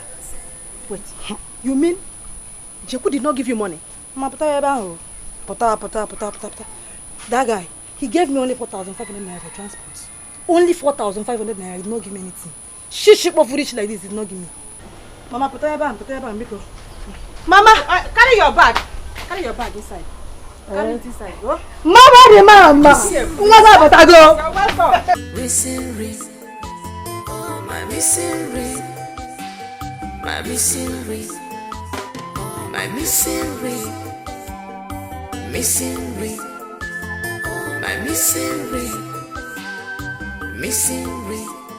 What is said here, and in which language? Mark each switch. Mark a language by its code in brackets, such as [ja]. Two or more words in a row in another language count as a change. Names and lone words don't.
[en] Wait, you mean Jeku did not give you money? Mama, pota. That guy, he gave me only 4,500 naira for transport. Only 4,500 naira, he did not give me anything. Shit for foolish like this, he did not give me. Mama, pota your bag, Mama, carry your bag. Carry your bag inside. Carry it inside. Go. Mama. You're welcome. Missing ring. Oh, my missing ring. My missing ring. My missing ring. Missing ring. My missing ring. Missing ring.